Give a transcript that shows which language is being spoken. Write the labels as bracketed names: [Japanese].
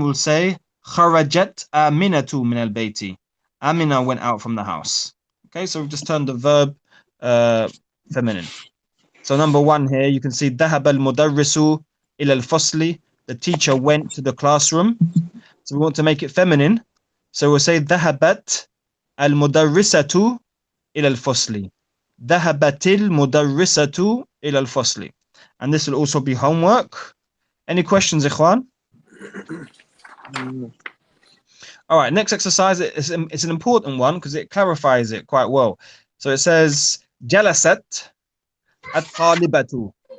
[Arabic] We'll say Kharajat Aminatu min al-bayti. [English] Amina went out from the house. Okay, so we've just turned the verb feminine. So number one here, you can see [Arabic] ذهب المدرس إلى الفصل. [English] The teacher went to the classroom. So we want to make it feminine. So we'll say [Arabic] ذهبت المدرسة إلى الفصل. ذهبت المدرسة إلى الفصل. [English] And this will also be homework. Any questions, Ikhwan? All right, next exercise it's an important one because it clarifies it quite well. So it says [Arabic] جلست الطالبة.